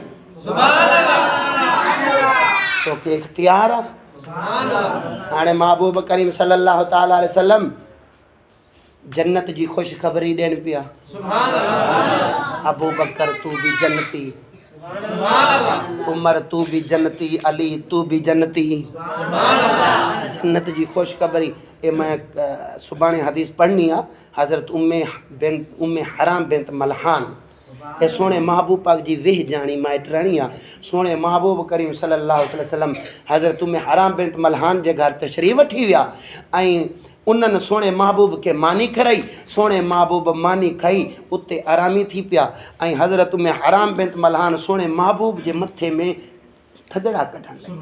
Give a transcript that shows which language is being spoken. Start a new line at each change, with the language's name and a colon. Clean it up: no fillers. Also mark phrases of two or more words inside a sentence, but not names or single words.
Sindhi: तोखे इख्तियार आहे हाणे महबूब करीम
Arabic: صلى الله تعالى عليه وسلم
Sindhi: जन्नत जी ख़ुशख़बरी ॾियनि पिया अबू बकर तू भी जन्नती उमर तू भी जन्नती अली तू भी जन्नती जन्नत जी ख़ुशख़बरी ए मैं सुभाणे हदीस पढ़नी आहे हज़रत उम्मे हराम बिन्त मलहान ए सोने महबूब पाक जी वेह जानी माइटराणी आहे सोने महबूब करीम
Arabic: صلى الله عليه وسلم
Sindhi: हज़रत उम्मे हराम बिन्त मलहान जे घर तशरीफ़ वठी विया ऐं उन्हनि सोने महबूब के मानी कराई सोने महबूब मानी खाई उते आरामी थी पिया ऐं हज़रत में हराम बिन्त मलहान सोने महबूब जे मथे में थदड़ा कढण